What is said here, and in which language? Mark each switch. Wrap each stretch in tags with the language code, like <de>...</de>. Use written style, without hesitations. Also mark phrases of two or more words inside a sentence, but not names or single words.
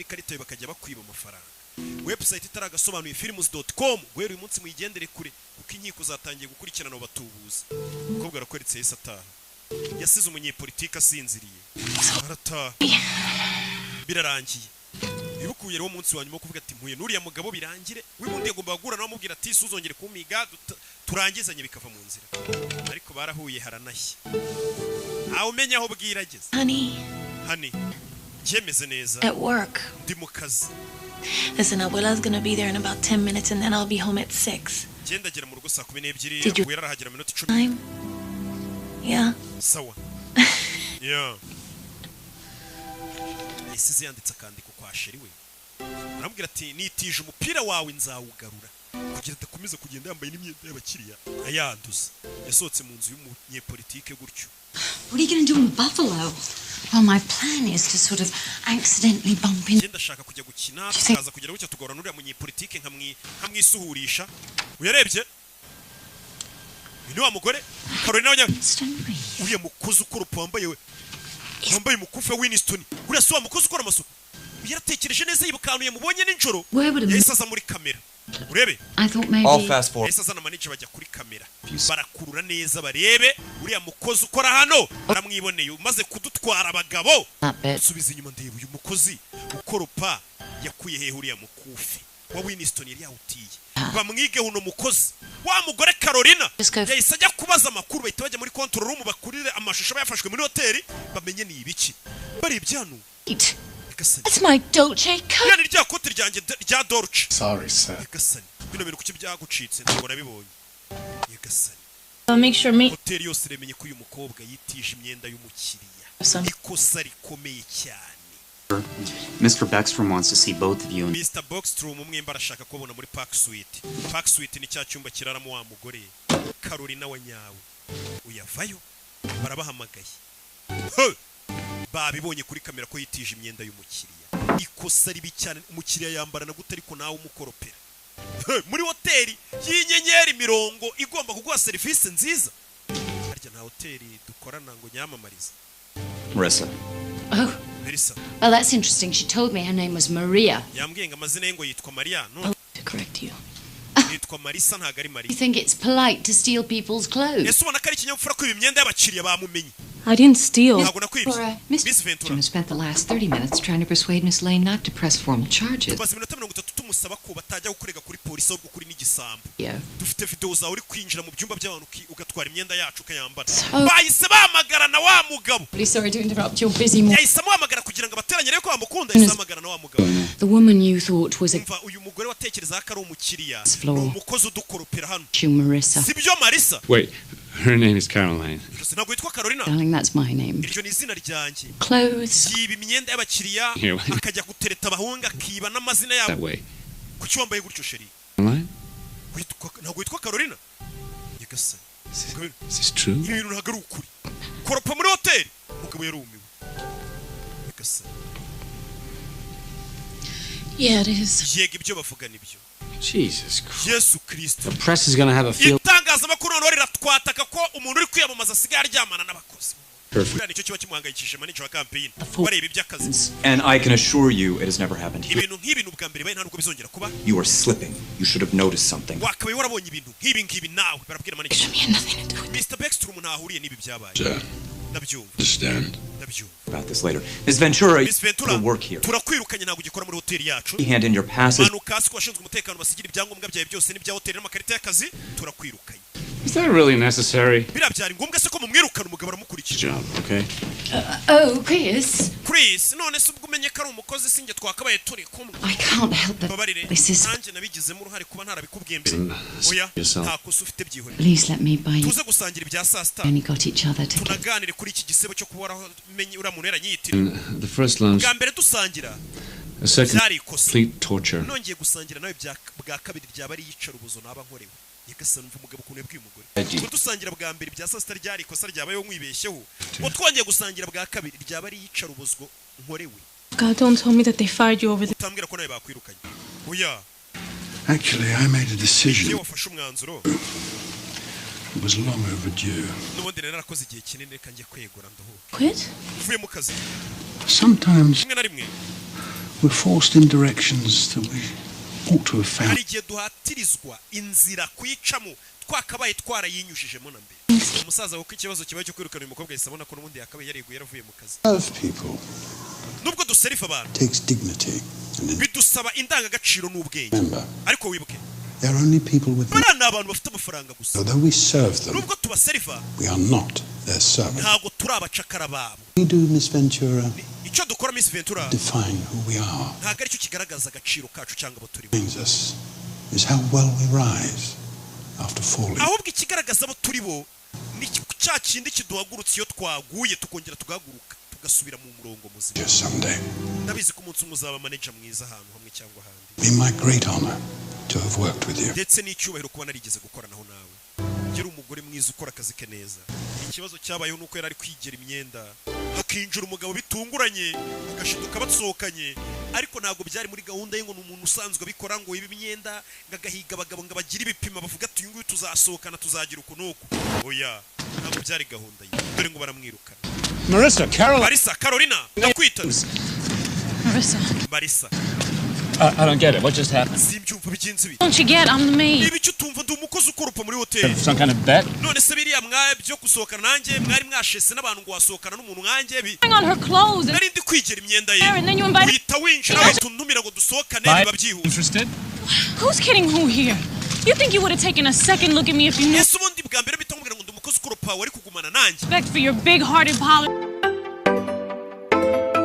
<rw>ikarita yo bakajya bakwiba amafaranga website itaragasobanuye films.com guhera uyu munsi muyigendere kure kuko inkiko zatangiye gukurikirana abo batubuza ukobwa arakweretse yese ataha yasize umunyepolitiki asinziriye arataha birarangiye ibukuye rero munsi wanyuma kuvuga ati mpuye nuriya mugabo birangire wibundi yagomba gura nawe amubwira ati suzongere kumiga turangizanye bikava mu nzira ariko barahuye haranashye aho umenya aho bwirageze honey yemeze neza</rw> <en>at work</en> <rw>ndi mu kazi.</rw> <en>Listen, Abuela's gonna be there in about 10 minutes and then I'll be home at 6.</en> <rw>Genda gera mu rugo saa 12 wera arahagera minota</rw> <en>10. Yeah.</en> <rw>Sawa. Yeah. Isize yanditse akandiko kwa sheri we. arambwira ati nitije umupira wawe nzawugarura kugira adakomeza kugenda yambaye n'imyenda y'abakiriya ayanduza. Yasohotse mu nzu y'umunyepolitike gutyo.</rw> <en>What are you going to do in Buffalo? Well, my plan is to sort of accidentally bump in.</en> <rw>Ndashaka kujya gukina tukaza kugera gutya tugorana uriya munyepolitike nkamwisuhurisha. Uyarebye? Ni wa mugore Carolina wanya. Uriya mukozi ukora wambaye umukufe Winston. Uriya si wa mukozi ukora amasuku. Yaratekereje neza yibukanuye mubonye n'injoro. Yahise aza muri kamera. Urebe?</rw> <en>All fast forward.</en> <rw>Yahise azana manager bajya kuri kamera. Barakurura neza barebe uriya mukozi ukora hano. Baramwiboneye umaze kudutwara abagabo. Subiza inyuma ndebe uyu mukozi ukoropa yakuye hehe uriya mukufe wa Winston yari yawutiye. Bamwige huno mukozi wa mugore Carolina yahise ajya kubaza amakuru bahita bajya muri</rw> <en>control room</en> <rw>bakurire amashusho bayafashwe muri hoteli bamenye ni ibiki bari ibyanu.</rw> <en>It's my Dolce coat.</en> <rw>Yani rya kote ryanjye rya Dolce.</rw> <en>Sorry, sir.</en> <rw>Yagasani. Bino bintu kuki byagucitse ndabona bibonye. Yagasani.</rw> <en>Make sure me.</en> <rw>Hoteli yose remenye ko uyu mukobwa yitije imyenda y'umukiriya. Ikosa rikomeye cyane.</rw> <en>Mr. Beckstrom wants to see both of you.</en> <rw>Mr. Beckstrom umwe barashaka kubona muri Park Suite. Park Suite ni cya cyumba kiraramo wa mugore Carolina wa nyawe. Uyavayo barabahamagaye. Babibonye kuri kamera ko yitije imyenda y'umukiriya. Ikosa ribi cyane umukiriya yambara na gute ariko nawe umukoropera. Muri hoteli y'inyenyeri 70 igomba kuguha service nziza. Harya na hoteli dukorana ngo nyamamariza. Marissa.</rw> <en>Oh. Marissa. Well, that's interesting. She told me her name was Maria.</en> <rw>Yambwiye ngo amazina ye ngo yitwa Maria,</rw> <en>no? To correct you.</en> <rw>Yitwa Marissa ntago ari Maria.</rw> <en>You think it's polite to steal people's clothes?</en> <rw>Ese ubona ko ari ikinyabupfura ko imyenda y'abakiriya bamumenye.</rw> <en>I didn't steal. Miss Ventura spent the last 30 minutes trying to persuade Miss Lane not to press formal charges. Yeah.</en> <rw>Dufite video zawe uri kwinjira mu byumba by'abantu ugatwara imyenda yacu ukayambara. Bahise bahamagara na wa mugabo.</rw> <en>Please, sorry to interrupt your busy morning.</en> <rw>Yahise amuhamagara kugira ngo abateranye reko bamukunda yahise ahamagara na wa mugabo.</rw> <en>The woman you thought was a</en> <rw>uyu mugore watekereza ko ari umukiriya. Umukozi udukoropera hano. Marissa. Sibyo Marissa?</rw> <en>Wait, her name is Caroline.</en> <rw>Ntabwo yitwa Carolina.</rw> <en>Darling, that's my name.</en> <rw>Iryo ni izina ryanjye.</rw> <en>Clothes.</en> <rw>Yiba imyenda y'abakiriya akajya gutereta abahunga akiba n'amazina yabo. Kuki wambaye gutyo sheri? Ntabwo yitwa Carolina. Yagasani.</rw> <en>Is this true?</en> <rw>Ibintu ntabwo ari ukuri. Koropa muri hoteli. Mugabo yarumiwe. Yagasani.</rw> <en>Yeah, it is.</en> <rw>Yego ibyo bavuga nibyo.</rw> <en>Jesus Christ.</en> <rw>Yesu Kristo.</rw> <en>The press is going to have a field.</en> <rw>Itangazamakuru none riratwataka ko umuntu uri kwiyamamaza asigaye aryamana n'abakozi.</rw> <en>Perfect.</en> <rw>Nicyo kiba kimuhangayikishije manager wa campaign. Bareba iby'akazi.</rw> <en>And I can assure you it has never happened here.</en> <rw>Ibintu nk'ibintu bwa mbere baye nta nuko bizongera kuba.</rw> <en>You are slipping. You should have noticed something.</en> <rw>Wakabaye warabonye ibintu nk'ibi nawe barabwira manager. Mr. Beckstrom ntahuriye n'ibi byabaye.</rw> <en>Understand. About this later. Miss Ventura, you work here.</en> <rw>Turakwirukanye ntabwo ugikora muri hoteli yacu.</rw> <en>Hand in your passes.</en> <rw>Manukasi kwashinzwe umutekano basigira ibyangombwa byawe byose n'ibya hoteli n'amakarita y'akazi turakwirukanye.</rw> <en>Is that really necessary?</en> <rw>Birabyari ngombwa se ko mumwirukana umugabo aramukurikije.</rw> <en>Job, okay? Oh, Chris,</en> <rw>none se ubwo umenye ko ari umukozi singe twakabaye turi kumwe.</rw> <en>I can't help it. This is</en> <rw>nanjye nabigizemo uruhare kuba ntarabikubwiye mbere. Oya, nta kosa ufite byihore.</rw> <en>Please let me buy you.</en> <rw>Tuze gusangira ibya saa sita.</rw> <en>We got each other together.</en> <rw>Tunaganire kuri iki gisebo cyo kuba waramenye uramuntu yaranyitira.</rw> <en>The first lunch.</en> <rw>Bwa mbere dusangira.</rw> <en>A second complete torture.</en> <rw>Nongeye gusangira nawe bwa kabiri byaba ari yicara ubuzo naba nkorewe. Yagasana umva umugabo kuntu yabwiye umugore. Ko dusangira bwa mbere bya saa sita ryari ikosa ryabayeho mwibeshyeho. Ngo twongeye gusangira bwa kabiri ryaba ari yicara ubuzgo nkorewe.</rw> <en>God, don't tell me that they fired you over there.</en> <rw>Utambwira ko nawe bakwirukanye. Oya.</rw> <en>Actually, I made a decision.</en> <rw>Iyo wafashe umwanzuro.</rw> <en>It was long overdue.</en> <rw>Nubundi rero narakoze igihe kinini reka njye kwegura ndaho.</rw> <en>Quit?</en> <rw>Uvuye mu kazi.</rw> <en>Sometimes</en> <rw>rimwe na rimwe</rw> <en>we're forced in directions that we ought to have found.</en> <rw>Hari igihe duhatirizwa inzira kwicamo twakabaye twarayinyujijemo na mbere. Umusaza kuko ikibazo kibaye cyo kwirukana uyu mukobwa yisabona ko n'ubundi yakabaye yariguye yaravuye mu kazi.</rw> <en>Serve people.</en> <rw>Nubwo duserifa abantu.</rw> <en>Takes dignity.</en> <rw>Bidusaba indangagaciro n'ubwenge. Ariko wibuke.</rw> <en>There are only people with</en> <rw>Barana abantu bafite amafaranga gusa.</rw> <en>Although we serve them.</en> <rw>Nubwo tubaserifa.</rw> <en>We are not their servants.</en> <rw>Ntago turabacakara babo.</rw> <en>We do, Miss Ventura.</en> <rw>Icyo dukora Miss Ventura.</rw> <en>Define who we are.</en> <rw>Ntago ari cyo kigaragaza agaciro kacu cyangwa abo turi.</rw> <en>Brings us is how well we rise after falling.</en> <rw>Ahubwo ikigaragaza abo turi bo ni cya kindi kiduhagurutse iyo twaguye tukongera tugahaguruka ugasubira mu murongo muzima</rw> <en>Just someday.</en> <rw>ndabizi ko umunsi umuzaba manager mwiza ahantu hamwe cyangwa ahandi</rw> <en>Be my great honor to have worked with you.</en> <rw>ndetse n'icyubahiro kuba narigeze gukoranaho nawe gira umugore mwiza ukora akazi ke neza ikibazo cyabayeho nuko yari ari kwigera imyenda hakinjira umugabo bitunguranye agashiduka batsohokanye ariko ntabwo byari muri gahunda ye ngo n'umuntu usanzwe abikora ngo ibi imyenda ngagahiga abagabo ngo bagira ibipima bavuga ati uyu nguyu tuzasohokana tuzagira uku nuko oya ntabwo byari gahunda ye dore ngo baramwirukana Marissa Carolina ndakwita Marissa</rw> <en>I don't get it. What just happened?</en> <rw>simbyumva bigenze bite</rw> <en>Don't you get? I'm the maid.</en> <rw>ibi cyo tumva ndi umukozi ukoropa muri hotel</rw> <en>Some kind of bet?</en> <rw>none se biriya byo gusohokana nanjye mwari mwashese n'abantu ngo wasohokana n'umuntu nkanjye</rw> <en>Hang on her clothes.</en> <rw>nari ndi kwigera imyenda ye And then you invite. uhita winjira uhita untumira ngo dusohokane biba byihuse</rw> <en>Interested? Who's kidding who here? You think you would have taken a second look at me if you knew</en> <rw>ese ubundi bwa mbere bitamubwira ngo ndi umukozi ukoropa wari kugumana nanjye</rw> <en>respect for your big-hearted policy?</en>